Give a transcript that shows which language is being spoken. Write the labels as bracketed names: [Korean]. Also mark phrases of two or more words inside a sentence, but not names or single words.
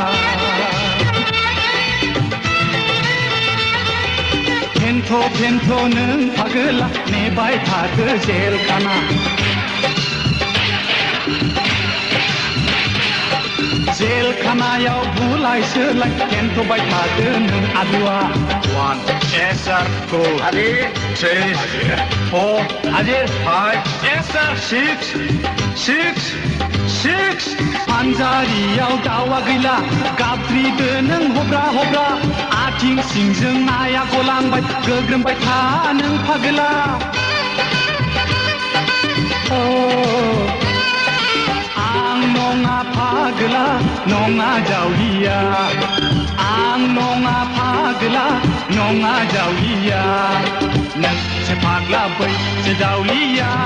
[Bodo] फेन्थ' नों फागोला नेबाय थादो जेल खाना जेल खानायाव बुलाय सोलाय फेन्थ'बाय थादो नों आदुआ 1 [English] yes sir [Bodo] 2 Hadir 3 4 Hadir 5 [English] yes sir [Bodo] 6 पान्जारियाव दावा गैला गाबद्रिदो नों हब्रा हब्रा आथिं सिंजों नाया गलांबाय गोग्रोमबाय था नों फागोला आं नङा फागोला नङा जावलिया आं नङा फागोला नङा जावलिया नोंसो फाग्ला बैसो जावलिया